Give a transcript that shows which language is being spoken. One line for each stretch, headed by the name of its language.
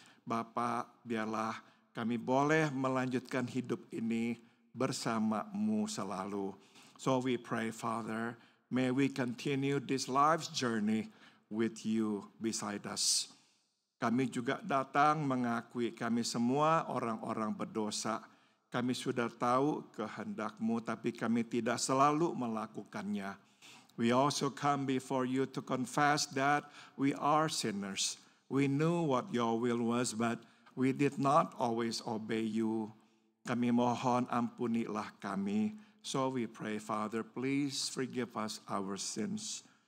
Indonesian: Bapa, biarlah kami boleh melanjutkan hidup ini bersama-Mu selalu.
English: So we pray, Father, may we continue this life's journey with you beside us.
Indonesian: Kami juga datang mengakui kami semua orang-orang berdosa. Kami sudah tahu kehendak-Mu, tapi kami tidak selalu melakukannya.
English: We also come before you to confess that we are sinners. We knew what your will was, but we did not always obey you.
Indonesian: Kami mohon ampunilah kami.
English: So we pray, Father, please forgive us our sins.